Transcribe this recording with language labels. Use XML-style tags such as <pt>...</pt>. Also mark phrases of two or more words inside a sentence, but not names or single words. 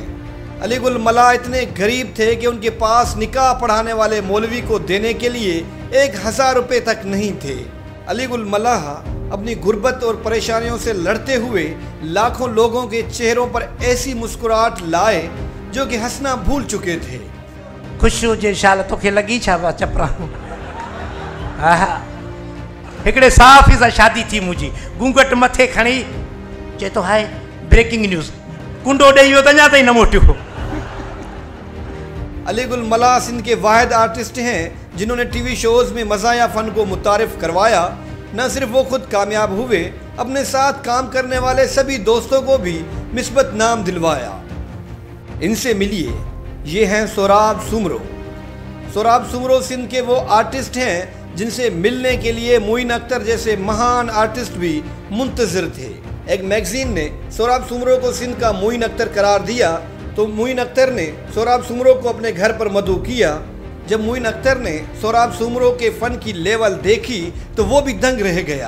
<ur>علی گل ملاح اتنے غریب تھے کہ ان کے پاس نکاح پڑھانے والے مولوی کو دینے کے لیے 1000 روپے تک نہیں تھے. علی گل ملاح اپنی غربت اور پریشانیوں سے لڑتے ہوئے لاکھوں لوگوں کے چہروں پر ایسی مسکراہٹ لائے جو کہ ہنسنا بھول چکے تھے.</ur> <sd>खुश हुजे शाल तोखे लगी छा चपरा हिकड़े साफ़ सां शादी थी मुंहिंजी, घूंघट मथे खणी चए तो हाय</sd> <en>breaking news,</en> <sd>कुंडो ॾेई वियो त अञा ताईं न मोटियो।</sd> <ur>علی گل ملاح سندھ کے واحد آرٹسٹ ہیں جنہوں نے</ur> <en>TV shows</en> <ur>میں مزاحیہ فن کو متعارف کروایا. نہ صرف وہ خود کامیاب ہوئے، اپنے ساتھ کام کرنے والے سبھی دوستوں کو بھی مثبت نام دلوایا. ان سے ملیے، یہ ہیں سہراب سومرو. سہراب سومرو سندھ کے وہ آرٹسٹ ہیں جن سے ملنے کے لیے معین اختر جیسے مہان آرٹسٹ بھی منتظر تھے. ایک میگزین نے سہراب سومرو کو سندھ کا معین اختر قرار دیا تو معین اختر نے سہراب سومرو کو اپنے گھر پر مدعو کیا. جب معین اختر نے سہراب سومرو کے فن کی لیول دیکھی تو وہ بھی دنگ رہ گیا.</ur>